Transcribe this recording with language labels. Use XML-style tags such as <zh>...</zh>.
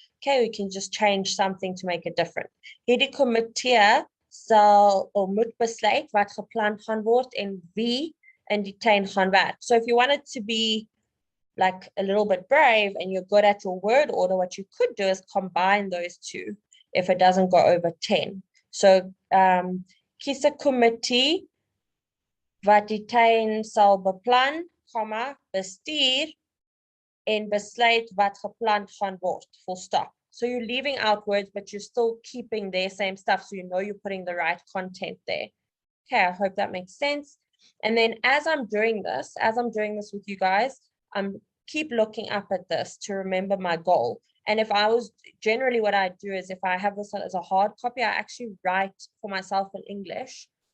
<en>Okay, we can just change something to make it different.</en> <af>Hierdie komitee sal of moet besluit wat geplan gaan word en wie in die tuin gaan werk.</af> <en>So if you wanted to be like a little bit brave and you're good at your word order, what you could do is combine those two if it doesn't go over 10.</en> <af>So kies 'n komitee wat die tuin sal beplan, bestuur en besluit wat geplan gaan word,</af> <en>full stop. So you're leaving out words, but you're still keeping their same stuff, so you know you're putting the right content there. Okay, I hope that makes sense. And then as I'm doing this with you guys, keep looking up at this to remember my goal. And if I was, generally what I do is if I have this as a hard copy, I actually write for myself in English.</en>